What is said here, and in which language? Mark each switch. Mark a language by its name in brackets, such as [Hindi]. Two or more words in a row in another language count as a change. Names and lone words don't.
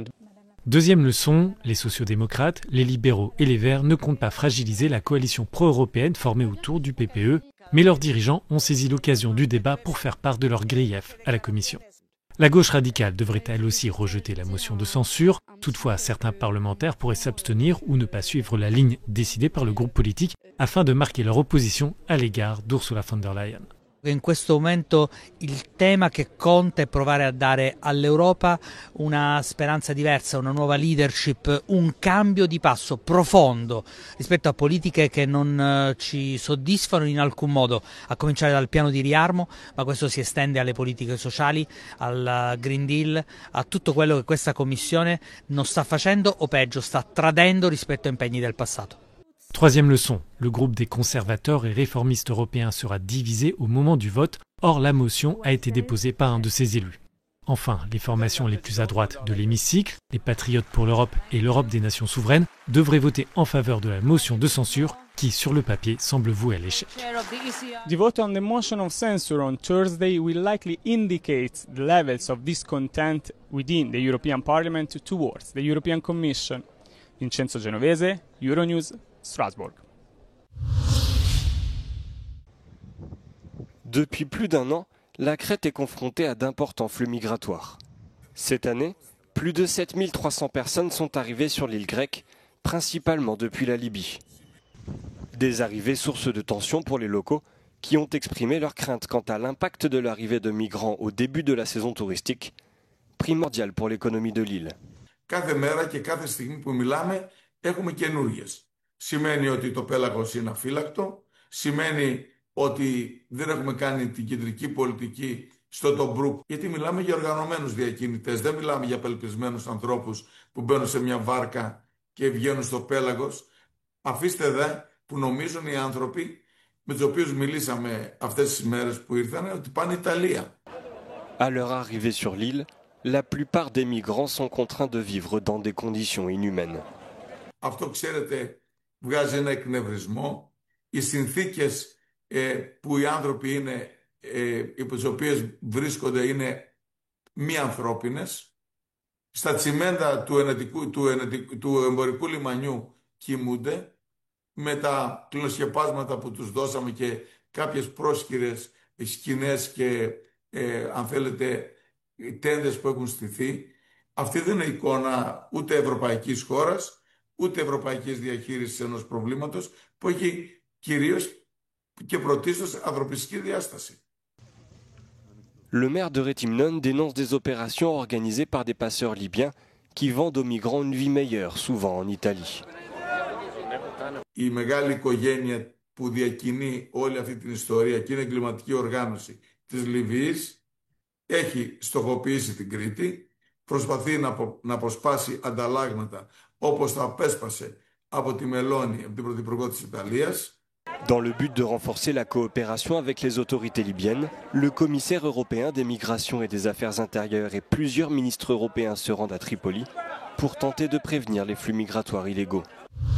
[French] Deuxième leçon, les sociodémocrates, les libéraux et les Verts ne comptent pas fragiliser la coalition pro-européenne formée autour du PPE, mais leurs dirigeants ont saisi l'occasion du débat pour faire part de leurs griefs à la Commission. La gauche radicale devrait elle aussi rejeter la motion de censure. Toutefois, certains parlementaires pourraient s'abstenir ou ne pas suivre la ligne décidée par le groupe politique afin de marquer leur opposition à l'égard d'Ursula von der Leyen. [Italian] In questo momento il tema che conta è provare a dare all'Europa una speranza diversa, una nuova leadership, un cambio di passo profondo rispetto a politiche che non ci soddisfano in alcun modo, a cominciare dal piano di riarmo, ma questo si estende alle politiche sociali, al Green Deal, a tutto quello che questa Commissione non sta facendo o peggio sta tradendo rispetto a impegni del passato. [French] Troisième leçon, le groupe des conservateurs et réformistes européens sera divisé au moment du vote, or la motion a été déposée par un de ses élus. Enfin, les formations les plus à droite de l'hémicycle, les Patriotes pour l'Europe et l'Europe des nations souveraines, devraient voter en faveur de la motion de censure qui, sur le papier, semble vouée à l'échec. [English] The vote on the motion of censure on Thursday will likely indicate the levels of discontent within the European Parliament towards the European Commission. Vincenzo Genovese, Euronews, Strasbourg. [French] Depuis plus d'un an, la Crète est confrontée à d'importants flux migratoires. Cette année, plus de 7300 personnes sont arrivées sur l'île grecque, principalement depuis la Libye. Des arrivées sources de tensions pour les locaux, qui ont exprimé leur crainte quant à l'impact de l'arrivée de migrants au début de la saison touristique, primordial pour l'économie de l'île. [Greek] Κάθε μέρα και κάθε στιγμή που μιλάμε έχουμε καινούργιες. Σημαίνει ότι το πέλαγος είναι αφύλακτο, σημαίνει ότι δεν έχουμε κάνει την κεντρική πολιτική στο Τομπρούκ, γιατί μιλάμε για οργανωμένους διακινητές, δεν μιλάμε για απελπισμένους ανθρώπους που μπαίνουν σε μια βάρκα και βγαίνουν στο πέλαγος. Αφήστε δε που νομίζουν οι άνθρωποι με τους οποίους μιλήσαμε αυτές τις μέρες που ήρθαν ότι πάνε Ιταλία. [French] À leur arrivée sur l'île, la plupart des migrants sont contraints de vivre dans des conditions inhumaines. [Greek] Αυτό, ξέρετε, βγάζει ένα εκνευρισμό. Οι συνθήκες που οι άνθρωποι είναι, υπό τις οποίες βρίσκονται, είναι μη ανθρώπινες. Στα τσιμέντα του εμπορικού λιμανιού κοιμούνται, με τα κλωσιεπάσματα που τους δώσαμε και κάποιες πρόσκυρες σκηνές και αν θέλετε τέντες που έχουν στηθεί. Αυτή δεν είναι εικόνα ούτε ευρωπαϊκής χώρας, ούτε ευρωπαϊκής διαχείρισης ενός προβλήματος που έχει κυρίως και πρωτίστως ανθρωπιστική διάσταση. [French] Le maire de Rétimnon dénonce des opérations organisées par des passeurs libyens qui vendent aux migrants une vie meilleure, souvent en Italie. [Greek] Η μεγάλη οικογένεια που διακινεί όλη αυτή την ιστορία και είναι εγκληματική οργάνωση της Λιβύης έχει στοχοποιήσει την Κρήτη, προσπαθεί να αποσπάσει ανταλλάγματα όπως το απέσπασε από τη Μελώνη, από την Πρωθυπουργό της Ιταλίας. [French] Dans le but de renforcer la coopération avec les autorités libyennes, le commissaire européen des migrations et des affaires intérieures et plusieurs ministres européens se rendent à Tripoli pour tenter de prévenir les flux migratoires illégaux.